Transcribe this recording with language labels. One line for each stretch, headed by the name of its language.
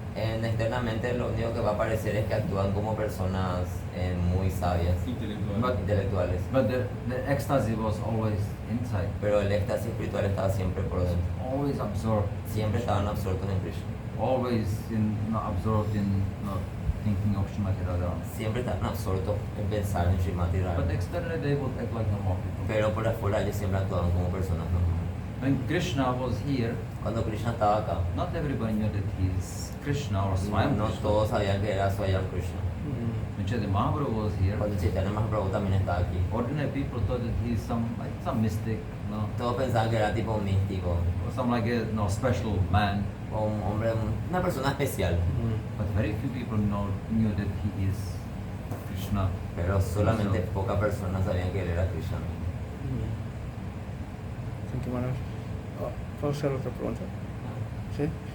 Spanish: Externamente lo único que va a aparecer es que actúan como personas muy sabias, intelectuales.
English: But the ecstasy was always inside,
Spanish: Pero el éxtasis espiritual estaba siempre por dentro.
English: always absorbed.
Spanish: Siempre estaban absortos en Krishna.
English: always absorbed in thinking of Srimati Radharani.
Spanish: Siempre están absortos en pensar en Srimati
English: But
Spanish: Radharani.
English: externally they would act like normal people.
Spanish: Pero por afuera ellos siempre actuaban como personas normales.
English: When Krishna was here,
Spanish: Cuando Krishna estaba acá,
English: not everybody knew that he is Krishna or Swayam
Spanish: no
English: Krishna.
Spanish: todos sabían que era Swayam Krishna.
English: When Chaitanya Mahaprabhu was here,
Spanish: Cuando Chaitanya Mahaprabhu también estaba aquí,
English: ordinary people thought that he is some mystic,
Spanish: todos pensaban que era tipo un místico,
English: or some like a special man.
Spanish: o un hombre, una persona especial.
English: But very few people knew that he is Krishna.
Spanish: Pero solamente
English: So-
Spanish: pocas personas sabían que él era Krishna.
English: Thank you, Maharaj.
Spanish: ¿Puedo hacer otra pregunta? ¿Sí?